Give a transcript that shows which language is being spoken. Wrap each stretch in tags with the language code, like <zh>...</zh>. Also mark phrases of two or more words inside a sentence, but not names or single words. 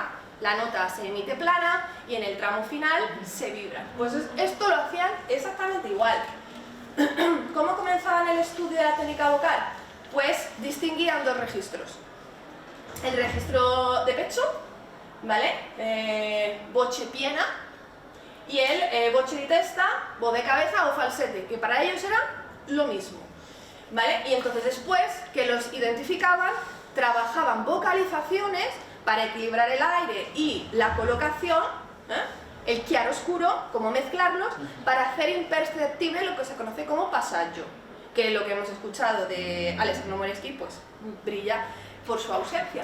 <es>La nota se emite plana y en el tramo final se vibra. Pues esto lo hacían exactamente igual. ¿Cómo comenzaban el estudio de la técnica vocal? Pues distinguían 2 registros. El registro de pecho, ¿vale?</es> <it>Voce piena,</it> <es>y el</es> <it>voce di testa,</it> <es>voz de cabeza o falsete, que para ellos era lo mismo, ¿vale? Y entonces después que los identificaban, trabajaban vocalizaciones para equilibrar el aire y la colocación, el chiaroscuro, cómo mezclarlos, para hacer imperceptible lo que se conoce como passaggio, que lo que hemos escuchado de Alessandro Moreschi pues brilla por su ausencia.</es>